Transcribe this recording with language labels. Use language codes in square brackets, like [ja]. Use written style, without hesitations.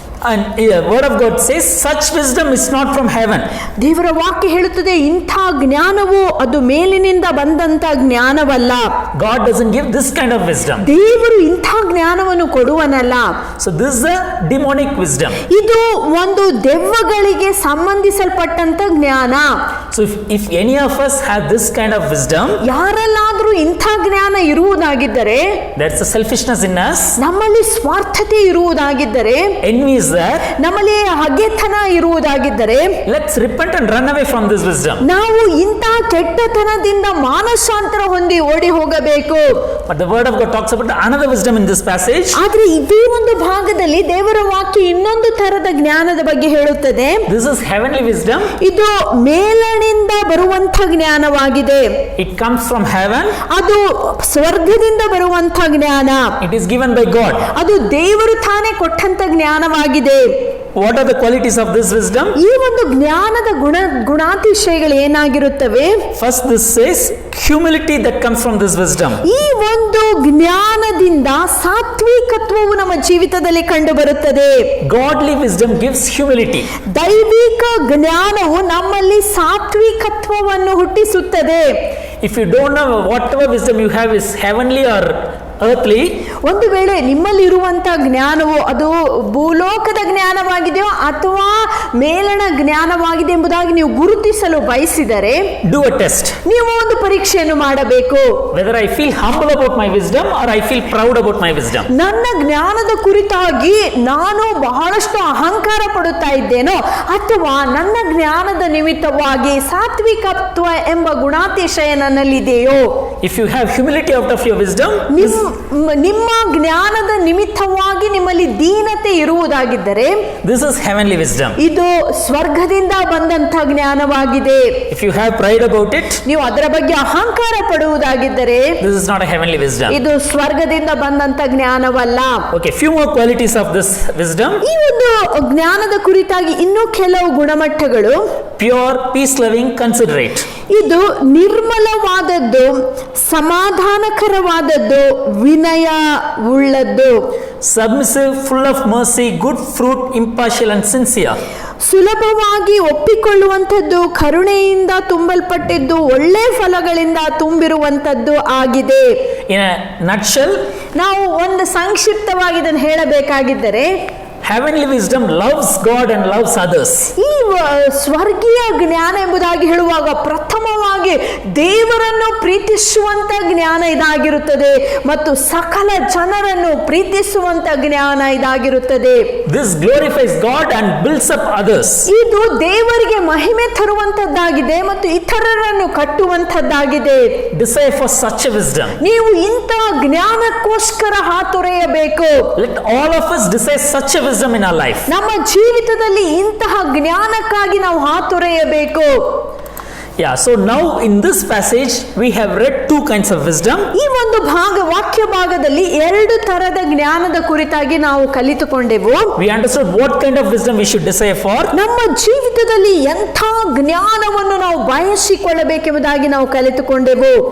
[en] And the word of God says such wisdom is not from heaven. [kn] ದೇವರ ವಾಕ್ಯ ಹೇಳುತ್ತದೆ ಇಂಥ ಜ್ಞಾನವು ಅದು ಮೇಲಿನಿಂದ ಬಂದಂತ ಜ್ಞಾನವಲ್ಲ. [en] God doesn't give this kind of wisdom. [kn] ದೇವರು ಇಂಥ ಜ್ಞಾನವನ್ನು ಕೊಡುವನಲ್ಲ. [en] So this is a demonic wisdom. [kn] ಇದು ಒಂದು ದೆವ್ವಗಳಿಗೆ ಸಂಬಂಧಿಸಲ್ಪಟ್ಟಂತ ಜ್ಞಾನ. [en] So if any of us have this kind of wisdom, [kn] ಯಾರಲ್ಲಾದ್ರೂ ಇಂಥ ಜ್ಞಾನ ಇರುವುದಾಗಿದ್ದರೆ, [en] there's a selfishness in us, [kn] ನಮ್ಮಲ್ಲಿ ಸ್ವಾರ್ಥತೆ ಇರುವುದಾಗಿದ್ದರೆ, [en] envy is there, [kn] ನಮ್ಮಲ್ಲಿ ಹಗೆತನ ಇರುವುದಾಗಿದ್ದರೆ, [en] let's repent and run away from this wisdom. [kn] ನಾವು ಇಂಥ ಕೆಟ್ಟತನದಿಂದ ಮಾನಸಾಂತರ ಹೊಂದಿ ಓಡಿ ಹೋಗಬೇಕು. [en] But the word of God talks about another wisdom in this passage. [kn] ಆದ್ರೆ ಇದೇ ಒಂದು ಭಾಗದಲ್ಲಿ ದೇವರ ವಾಕ್ಯ ಇನ್ನೊಂದು ತರದ ಜ್ಞಾನದ ಬಗ್ಗೆ ಹೇಳುತ್ತದೆ. [en] This is heavenly wisdom. [kn] ಇದು ಮೇಲನಿಂದ ಬರುವಂತ ಜ್ಞಾನವಾಗಿದೆ. [en] It comes from heaven. [kn] ಅದು ಸ್ವರ್ಗದಿಂದ ಬರುವಂತ ಜ್ಞಾನ. [en] It is given by God. [kn] ಅದು ದೇವರು ತಾನೇ ಕೊಟ್ಟಂತ ಜ್ಞಾನವಾಗಿದೆ. [en] what are the qualities of this wisdom? [kn] ಈ ಒಂದು ಜ್ಞಾನದ ಗುಣಾತಿಶಯಗಳು ಏನಾಗಿರುತ್ತವೆ? [en] First, this says humility that comes from this wisdom. [kn] ಈ ಒಂದು ಜ್ಞಾನದಿಂದ ಸಾತ್ವಿಕತ್ವವು ನಮ್ಮ ಜೀವಿತದಲ್ಲಿ ಕಂಡು ಬರುತ್ತದೆ. [en] Godly wisdom gives humility. [kn] ದೈವಿಕ ಜ್ಞಾನವು ನಮ್ಮಲ್ಲಿ ಸಾತ್ವಿಕತ್ವವನ್ನು ಹುಟ್ಟಿಸುತ್ತದೆ. [en] If you don't know whatever wisdom you have is heavenly or earthly, [kn] ಒಂದು ವೇಳೆ ನಿಮ್ಮಲ್ಲಿ ಇರುವಂತಹ ಜ್ಞಾನವು ಅದು ಭೂಲೋಕದ ಜ್ಞಾನವಾಗಿದೆಯೋ ಅಥವಾ ಮೇಲಣ ಜ್ಞಾನವಾಗಿದೆ ಎಂಬುದಾಗಿ ನೀವು ಗುರುತಿಸಲು ಬಯಸಿದರೆ [en] do a test. [kn] ನೀವು ಒಂದು ಪರೀಕ್ಷೆಯನ್ನು ಮಾಡಬೇಕು. [en] Whether I feel humble about my wisdom or I feel proud about my wisdom. [kn] ನನ್ನ ಜ್ಞಾನದ ಕುರಿತಾಗಿ ನಾನು ಬಹಳಷ್ಟು ಅಹಂಕಾರ ಪಡುತ್ತಾ ಇದ್ದೇನೋ ಅಥವಾ ನನ್ನ ಜ್ಞಾನದ ನಿಮಿತ್ತವಾಗಿ ಸಾತ್ವಿಕತ್ವ ಎಂಬ ಗುಣಾತಿಶಯ ನನ್ನಲ್ಲಿದೆಯೋ? [en] If you have humility out of your wisdom, [kn] ನಿಮ್ಮ ಜ್ಞಾನದ ನಿಮಿತ್ತವಾಗಿ ನಿಮ್ಮಲ್ಲಿ ದೀನತೆ ಇರುವುದಾಗಿದ್ದರೆ [en] this is heavenly wisdom. [kn] ಇದು ಸ್ವರ್ಗದಿಂದ ಬಂದಂತ ಜ್ಞಾನವಾಗಿದೆ. [en] If you have pride about it, [kn] ನೀವು ಅದರ ಬಗ್ಗೆ ಅಹಂಕಾರ ಪಡುವುದಾಗಿದ್ದರೆ [en] this is not a heavenly wisdom. [kn] ಇದು ಸ್ವರ್ಗದಿಂದ ಬಂದಂತ ಜ್ಞಾನವಲ್ಲ. [en] Okay, few more qualities of this wisdom. [kn] ಈ ಒಂದು ಜ್ಞಾನದ ಕುರಿತಾಗಿ ಇನ್ನೂ ಕೆಲವು ಗುಣಮಟ್ಟಗಳು. [en] Pure, peace loving, considerate. [kn] ಇದು ನಿರ್ಮಲವಾದದ್ದು, ಸಮಾಧಾನಕರವಾದದ್ದು, ವಿನಯ ಉಳ್ಳದ್ದು, [en] Submissive, full of mercy, good fruit, impartial and sincere. [kn] ಸುಲಭವಾಗಿ ಒಪ್ಪಿಕೊಳ್ಳುವಂಥದ್ದು, ಕರುಣೆಯಿಂದ ತುಂಬಲ್ಪಟ್ಟಿದ್ದು, ಒಳ್ಳೆ ಫಲಗಳಿಂದ ತುಂಬಿರುವಂಥದ್ದು ಆಗಿದೆ. [en] In a nutshell, [kn] ನಾವು ಒಂದು ಸಂಕ್ಷಿಪ್ತವಾಗಿ ಇದನ್ನು ಹೇಳಬೇಕಾಗಿದ್ದರೆ [en] heavenly wisdom loves God and loves others. [kn] ಈ ಸ್ವರ್ಗೀಯ ಜ್ಞಾನ ಎಂಬುದಾಗಿ ಹೇಳುವಾಗ ಪ್ರಥಮವಾಗಿ ದೇವರನ್ನು ಪ್ರೀತಿಸುವಂತ ಜ್ಞಾನ ಇದಾಗಿರುತ್ತದೆ ಮತ್ತು ಸಕಲ ಜನರನ್ನು ಪ್ರೀತಿಸುವಂತ ಜ್ಞಾನ ಇದಾಗಿರುತ್ತದೆ. [en] This glorifies God and builds up others. [kn] ಇದು ದೇವರಿಗೆ ಮಹಿಮೆ ತರುವಂತದ್ದಾಗಿದೆ ಮತ್ತು ಇತರರನ್ನು ಕಟ್ಟುವಂತದ್ದಾಗಿದೆ. [en] Desire for such a wisdom. [kn] ನೀವು ಇಂತಹ ಜ್ಞಾನಕ್ಕೋಸ್ಕರ ಹಾತೊರೆಯಬೇಕು. [en] Let all of us desire such a wisdom in our life. [kn] ನಮ್ಮ ಜೀವಿತದಲ್ಲಿ ಇಂತಹ ಜ್ಞಾನಕ್ಕಾಗಿ ನಾವು ಹಾತೊರೆಯಬೇಕು. [en] Yeah, so now in this passage we have read two kinds of wisdom. [kn] ಈ ಒಂದು ವಾಕ್ಯ ಭಾಗದಲ್ಲಿ ಎರಡು ತರದ ಜ್ಞಾನದ ಕುರಿತಾಗಿ ನಾವು ಕಲಿತುಕೊಂಡೆವು. [en] We understood what kind of wisdom we should desire for. [kn] ನಮ್ಮ ಜೀವಿತದಲ್ಲಿ ಎಂಥ ಜ್ಞಾನವನ್ನು ನಾವು ಬಯಸಿಕೊಳ್ಳಬೇಕೆಂಬುದಾಗಿ ನಾವು ಕಲಿತುಕೊಂಡೆವು.